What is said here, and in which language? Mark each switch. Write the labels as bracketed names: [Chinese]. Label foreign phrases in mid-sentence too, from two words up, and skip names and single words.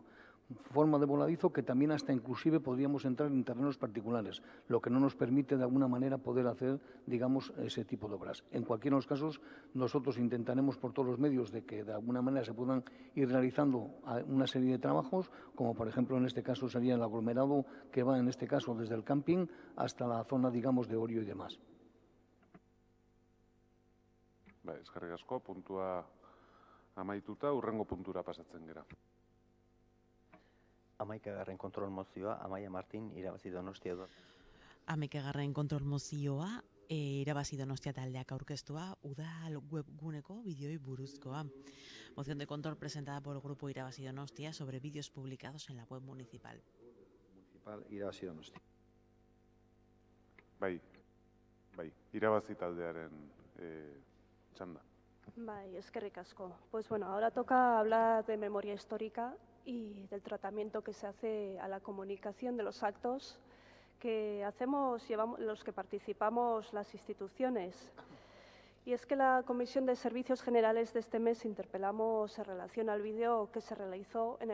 [Spanish] Forma de voladizo que también hasta inclusive podríamos entrar en terrenos particulares, lo que no nos permite de alguna manera poder hacer, digamos, ese tipo de obras. En cualquiera de los casos, nosotros intentaremos por todos los medios de que de alguna manera se puedan ir realizando una serie de trabajos, como por ejemplo en este caso sería el aglomerado que va en este caso desde el camping hasta la zona, digamos, de Orio y demás. [Basque] Eskerrik asko, puntua amaituta, hurrengo puntura pasatzen gera. 11. kontrol mozioa, Amaia Martin, irabazi Donostia du. 11. kontrol mozioa, irabazi Donostia taldeak aurkeztua, udal webguneko bideoi buruzkoa. [Spanish] Moción de control presentada por el grupo Irabazi Donostia sobre vídeos publicados en la web municipal. [Basque] Irabazi Donostia. Bai, irabazi taldearen txanda. Bai, eskerrik asko. [Spanish] Pues bueno, ahora toca hablar de memoria histórica y del tratamiento que se hace a la comunicación de los actos que hacemos, los que participamos las instituciones. Y es que la Comisión de Servicios Generales de este mes interpelamos en relación al vídeo que se realizó en